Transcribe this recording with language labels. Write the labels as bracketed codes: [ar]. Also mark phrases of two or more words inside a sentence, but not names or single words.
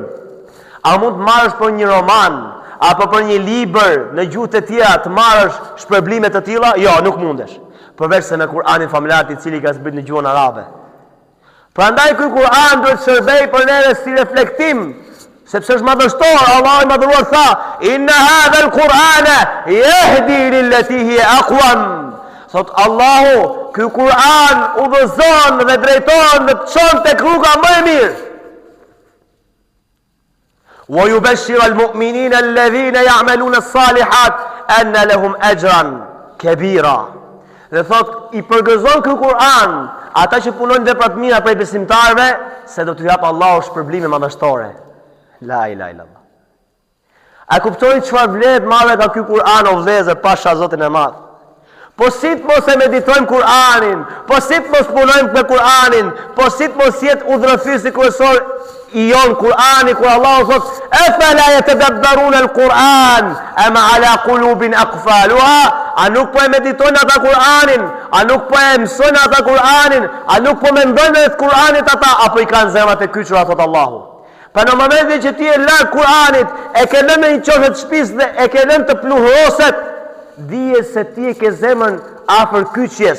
[sq] A mund të marrësh për një roman apo për një libër në gjuhë të tjera të marrësh shpërblime të tilla? Jo, nuk mundesh. Përveç se me Kur'anin famlar i cili ka zbritur në gjuhën arabe. Prandaj ky Kur'an duhet shërbej për neve si reflektim, sepse është madhështor. Allahu i madhëruar tha: [ar] "إن هذا القرآن يهدي للتي هي أقوم." [sq] Thot Allahu, ky Kur'an udhëzon dhe drejton dhe çon tek rruga më e mirë. [ar] ويبشر المؤمنين الذين يعملون الصالحات أن لهم أجرا كبيرا. [sq] Dhe thot i përgëzon ky Kur'an ata që punojnë vepra të mira prej besimtarëve se do t'u jap Allahu shpërblime madhështore. [ar] لا إله إلا الله. [sq] A kuptoni çfarë vlerë të madhe ka ky Kur'an o vëllezër pasha Zotin e Madh? Po si të mos e meditojmë Kur'anin, po si të mos punojmë me Kur'anin, po si të mos jetë udhërëfysi kryesor i jon Kur'ani, kur Allahu thot: [ar] "أفلا يتدبرون القرآن أم على قلوب أقفالها." [sq] A nuk po e meditojnë ata Kur'anin, a nuk po e mësojnë ata Kur'anin, a nuk po mendojnë të Kur'anit ata, apo i kanë zemrat e kyçura, thot Allahu. Pa në momentin që ti e larg Kur'anit, e ke lënë në një qofë të shtëpisë dhe e ke lënë të pluhuroset, dije se ti e ke zemrën afër kyçjes.